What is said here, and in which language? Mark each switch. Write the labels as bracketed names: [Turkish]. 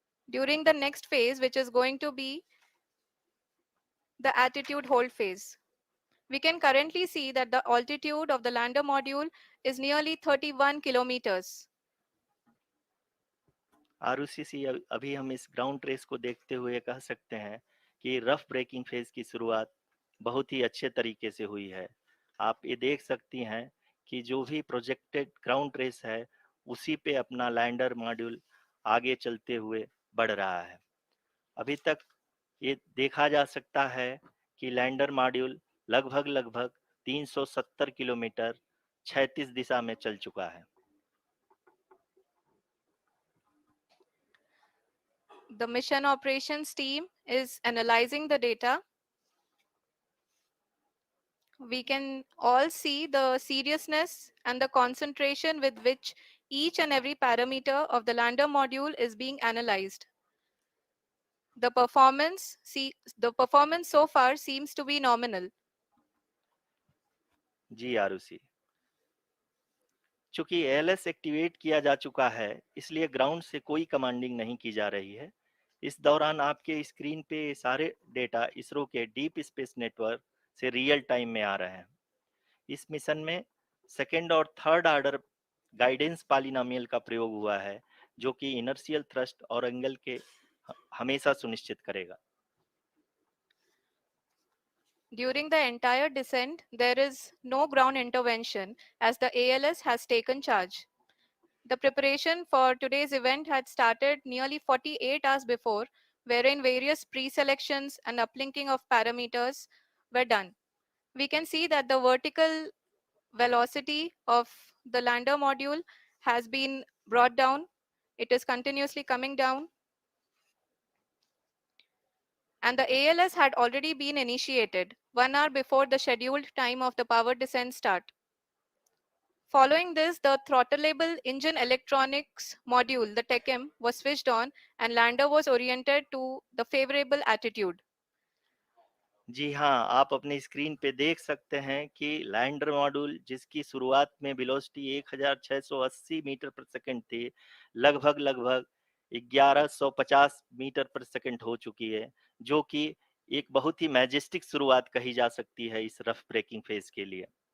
[English] During the next phase, which is going to be the attitude hold phase. We can currently see that the altitude of the lander module is nearly 31 kilometers. [Hindi] आरयूसीसी अभी हम इस ground trace को देखते हुए कह सकते हैं कि रफ ब्रेकिंग फेज की शुरुआत बहुत ही अच्छे तरीके से हुई है। आप ये देख सकती हैं कि जो भी प्रोजेक्टेड ग्राउंड ट्रेस है उसी पे अपना लैंडर मॉड्यूल आगे चलते हुए बढ़ रहा है। अभी तक ये देखा जा सकता है कि लैंडर मॉड्यूल लगभग 370 किलोमीटर 36 दिशा में चल चुका है। [English] The mission operations team is analyzing the data. We can all see the seriousness and the concentration with which each and every parameter of the lander module is being analyzed. The performance so far seems to be nominal. [Hindi] जी आरुषि, चूंकि LS activate किया जा चुका है इसलिए ground से कोई commanding नहीं की जा रही है। इस दौरान आपके स्क्रीन पे सारे डेटा इसरो के डीप स्पेस नेटवर्क से रियल टाइम में आ रहे हैं। इस मिशन में सेकेंड और थर्ड ऑर्डर गाइडेंस पॉलिनोमियल का प्रयोग हुआ है, जो कि इनर्शियल थ्रस्ट और एंगल के हमेशा सुनिश्चित करेगा। [English] During the entire descent, there is no ground intervention as the ALS has taken charge. The preparation for today's event had started nearly 48 hours before, wherein various pre-selections and uplinking of parameters were done. We can see that the vertical velocity of the lander module has been brought down. It is continuously coming down, and the ALS had already been initiated 1 hour before the scheduled time of the power descent start. Following this, the throttleable engine electronics module, the TECM, was switched on and lander was oriented to the favorable attitude. [Hindi] जी हाँ, आप अपनी screen पे देख सकते हैं कि lander module जिसकी शुरुआत में वेलोसिटी 1680 मीटर पर सेकंड थी, लगभग 1150 मीटर पर सेकंड हो चुकी है, जो कि एक बहुत ही मैजेस्टिक शुरुआत कही जा सकती है इस रफ ब्रेकिंग फेज के लिए।